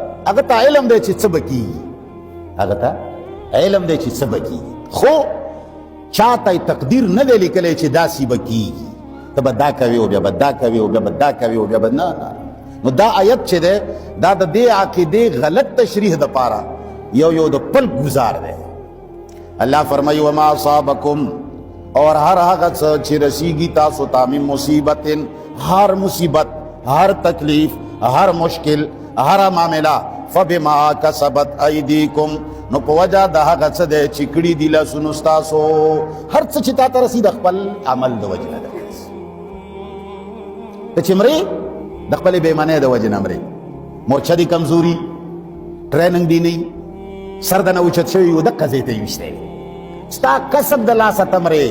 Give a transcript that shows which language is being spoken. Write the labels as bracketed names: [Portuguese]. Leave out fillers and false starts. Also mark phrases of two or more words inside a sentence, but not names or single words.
[Pashto] هغه ته علم دی چې څه به کېږي، هغه ته علم دی چې څه به کېږي، خو چا ته تقدیر نه دی لیکلی چې داسې به کېږي. ته به دا کوې او بیا به دا کوې او بیا به دا کوې او بیا به نه. نو دا آیت چې دی دا د دې عقیدې غلط تشریح دپاره یو د پل گزار دی. [Urdu] اللہ فرمائی [Arabic] وما اصابکم، [Urdu] اور ہر [Pashto] هغه څه چې رسیږي تاسو ته [Arabic] من مصیبت، [Urdu] ہر مصیبت، ہر تکلیف، ہر مشکل، ہر معاملہ، [Arabic] فبما کسبت ایدیکم، [Pashto] نو په وجه د هغه څه دی چې کړي دي لاسونو ستاسو. هر څه چې تا ته رسي د خپل عمل د وجې نه ده. ته چې مرې د خپلې بېایمانۍ د وجې نه مرې، مورچه دي کمزوري، ټریننګ دي نه سر د نه اوچت شوي و دقه ځای ته یې ویشتی، ستا کسب د لاسه ته مرې.